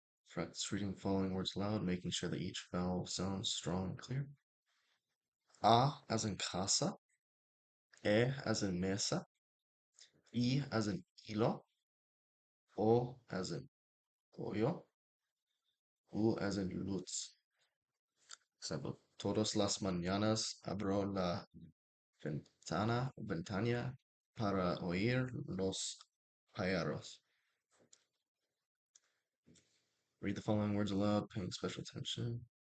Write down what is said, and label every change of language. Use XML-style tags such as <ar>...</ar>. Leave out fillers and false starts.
<en>Practice reading the following words aloud, making sure that each vowel sounds strong and clear. A as in casa, E as in mesa, I as in hilo, O as in pollo, U as in luz.</en> <es>Example, todas las mañanas abro la ventana para oír los pájaros.</es> <en>Read the following words aloud, paying special attention.</en>